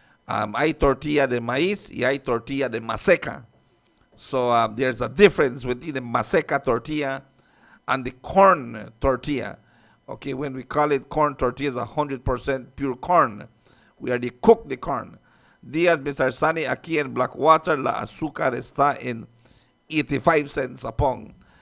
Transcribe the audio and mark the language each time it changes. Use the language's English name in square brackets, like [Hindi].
[Spanish] Hay tortilla de maíz y hay tortilla de maseca. [English] So there's a difference between the maseca tortilla and the corn tortilla. Okay, when we call it corn tortilla, it's 100% pure corn. We already cook the corn. Díaz, Mr. [Spanish] Sunny, aquí en Blackwater, la azúcar está en [English] 85 cents a pound.